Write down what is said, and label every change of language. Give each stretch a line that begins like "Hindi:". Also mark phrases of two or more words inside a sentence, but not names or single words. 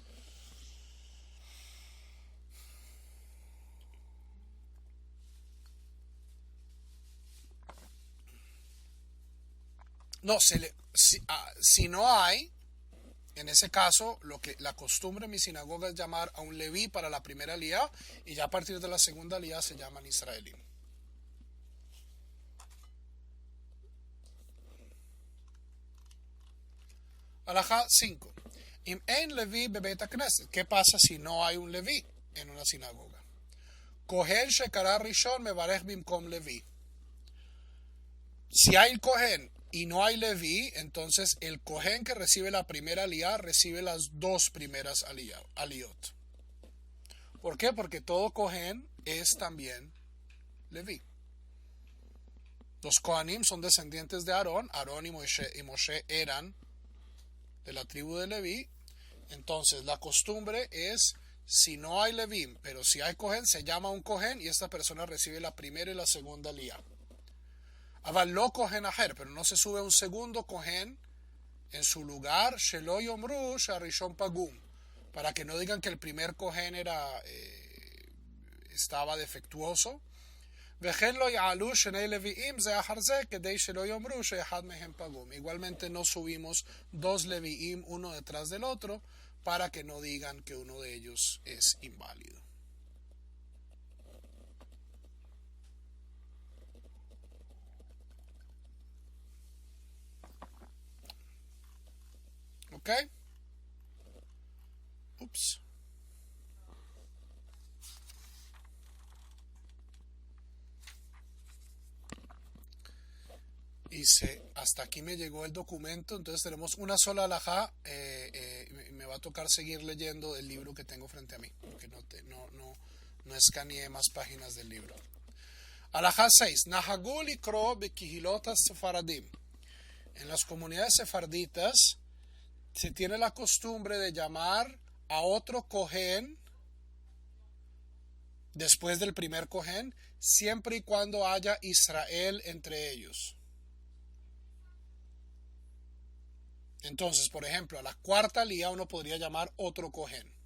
Spanish: No, si no hay, en ese caso, la costumbre en mi sinagoga es llamar a un leví para la primera aliyah, y ya a partir de la segunda aliyah se llaman israelín. Alajá 5.
Hebrew: אם אין לוי בבית הכנסת.
Spanish: ¿Qué pasa si no hay un leví en una sinagoga?
Hebrew: כהן שקרא ראשון מברך במקום לוי.
Spanish: Si hay kohen y no hay leví, entonces el kohen que recibe la primera aliyah recibe las dos primeras aliyot. ¿Por qué? Porque todo kohen es también leví. Los kohanim son descendientes de Aarón. Aarón y Moshe eran de la tribu de Leví. Entonces la costumbre es, si no hay leví, pero si hay kohen, se llama un kohen y esta persona recibe la primera y la segunda aliyah.
Hebrew: אבל לא כהן אחר,
Spanish: pero no se sube un segundo kohen en su lugar,
Hebrew: שלא יאמרו שהראשון פגום,
Spanish: para que no digan que el primer kohen estaba defectuoso.
Hebrew: וכן לא יעלו שני לויים זה אחר זה כדי שלא יאמרו שאחד מהם פגום.
Spanish: Igualmente no subimos dos leviim uno detrás del otro para que no digan que uno de ellos es inválido. ¿Ok? Ups. Hasta aquí me llegó el documento, entonces tenemos una sola alajá. Me va a tocar seguir leyendo el libro que tengo frente a mí, porque no escaneé más páginas del libro. Alajá 6.
Hebrew: נהגו לקרוא בקהילות הספרדים.
Spanish: En las comunidades sefarditas se tiene la costumbre de llamar a otro kohen después del primer kohen, siempre y cuando haya Israel entre ellos. Entonces, por ejemplo, a la cuarta aliyah uno podría llamar otro kohen.